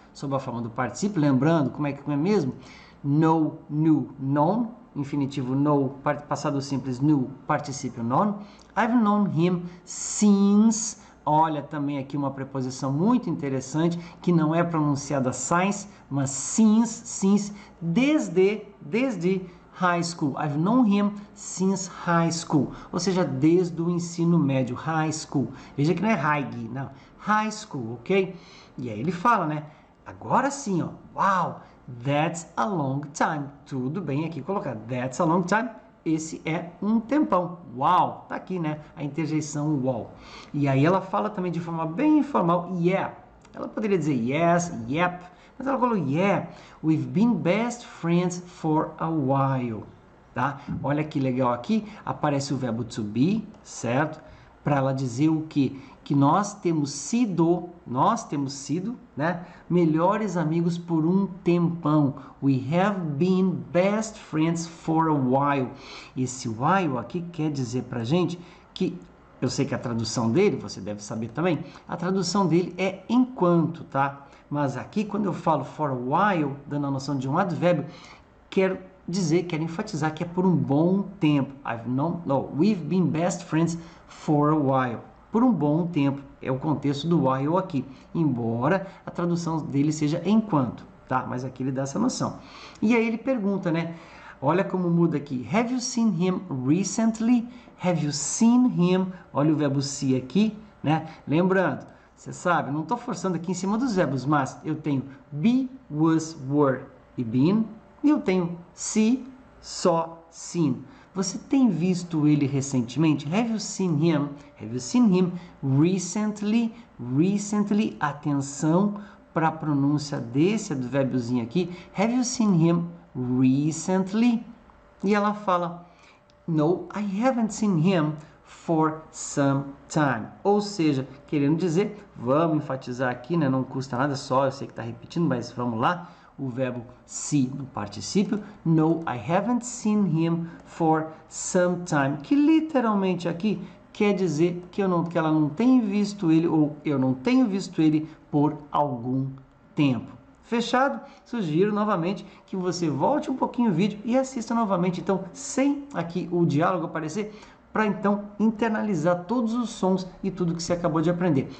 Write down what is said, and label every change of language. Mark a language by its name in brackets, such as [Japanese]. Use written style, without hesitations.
[Portuguese] Sob a forma do particípio, lembrando como é que é mesmo? Know, knew, known, infinitivo know, passado simples knew, particípio known. [English] I've known him since... [Portuguese] Olha também aqui uma preposição muito interessante, que não é pronunciada since, mas since, desde high school. [English] I've known him since high school. [Portuguese] Ou seja, desde o ensino médio, high school. Veja que não é high, não. High school, ok? E aí ele fala, né? Agora sim, ó. [English] Wow, that's a long time. [Portuguese] Tudo bem aqui colocado. [English] That's a long time. [Portuguese] Esse é um tempão. Uau, tá aqui, né? A interjeição uau. E aí ela fala também de forma bem informal, yeah. Ela poderia dizer yes, yep, mas ela falou yeah, [English] we've been best friends for a while, [Portuguese] tá? Olha que legal aqui, aparece o verbo to be, certo? Para ela dizer o quê? Que nós temos sido, né, melhores amigos por um tempão. [English] We have been best friends for a while. [Portuguese] Esse while aqui quer dizer pra gente que, eu sei que a tradução dele, você deve saber também, a tradução dele é enquanto, tá? Mas aqui, quando eu falo for a while, dando a noção de um advérbio, quero enfatizar que é por um bom tempo. [English] We've been best friends for a while. [Portuguese] Por um bom tempo, é o contexto do while aqui, embora a tradução dele seja enquanto, tá? Mas aqui ele dá essa noção. E aí ele pergunta, né? Olha como muda aqui. [English] Have you seen him recently? Have you seen him? [Portuguese] Olha o verbo see aqui, né? Lembrando, você sabe, não estou forçando aqui em cima dos verbos, mas eu tenho be, was, were e been, E eu tenho see, saw, seen. Você tem visto ele recentemente? [English] Have you seen him? Have you seen him recently? [Portuguese] Recently, atenção para a pronúncia desse do verbozinho aqui. [English] Have you seen him recently? [Portuguese] E ela fala, [English] no, I haven't seen him for some time. [Portuguese] Ou seja, querendo dizer, vamos enfatizar aqui, né? Não custa nada só, eu sei que está repetindo, mas vamos lá. O verbo see no particípio. [English] No, I haven't seen him for some time. [Portuguese] Que literalmente aqui quer dizer que ela não tem visto ele, ou eu não tenho visto ele por algum tempo. Fechado? Sugiro novamente que você volte um pouquinho o vídeo e assista novamente, então, sem aqui o diálogo aparecer, para então internalizar todos os sons e tudo que você acabou de aprender.